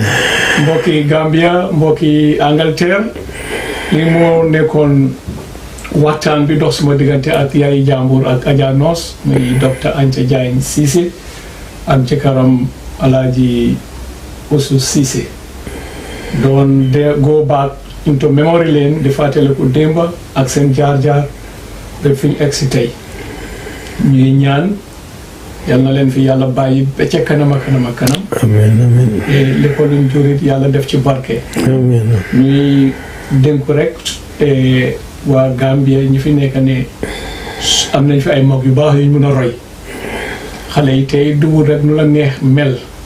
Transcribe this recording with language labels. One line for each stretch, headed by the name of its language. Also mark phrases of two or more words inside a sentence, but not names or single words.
Wolof: mbokki Gambia mbokki Angleterre li moo nekkoon waxtaan bi dox suma diggante ak yaay jàmbur ak Adja Noos muy Dr. Anta Diagne Cissé ak jëkkëram Alaaji Ousou Cissé doon
English: go back into memory lane
Wolof: di fàttaliku démba ak seen jaar-jaar ba fi ñu egsi tey ñuy ñaan yal na leen fi yàlla bàyyi ba ca kanam a kanam a kanam amiin lépp luñ jurit yàlla def ci barke ñuy dénku rek waa Gambia ñi fi nekk ne am nañ fi ay mag yu baax yuñ mun a roy xale yi tey dugul rek nu la neex mel